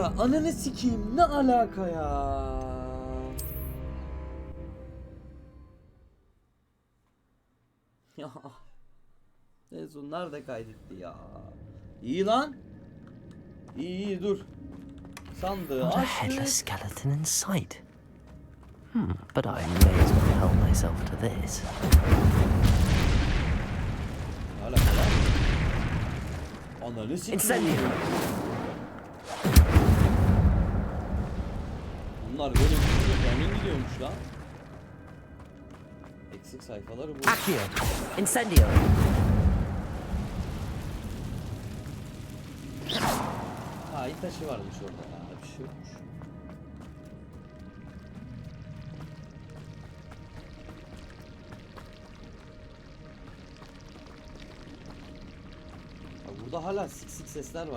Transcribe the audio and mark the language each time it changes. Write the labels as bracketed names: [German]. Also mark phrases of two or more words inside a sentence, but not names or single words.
[Turkish] Ananı sikeyim, ne alaka ya? Ya. En son nerede kaydetti ya? İyi lan. İyi dur. Sandığı [English] Not a [Turkish] açtık. [English] headless skeleton in sight. But I may as well help myself to this. [Turkish] Ananı sikeyim. Incendio. Bunlar böyle bir gidiyormuş lan. Eksik sayfaları bu. Accio. Incendio. Ha, ilk taşı varmış orada ya. Bir şey yokmuş. Ya burada hala sik sik sesler var.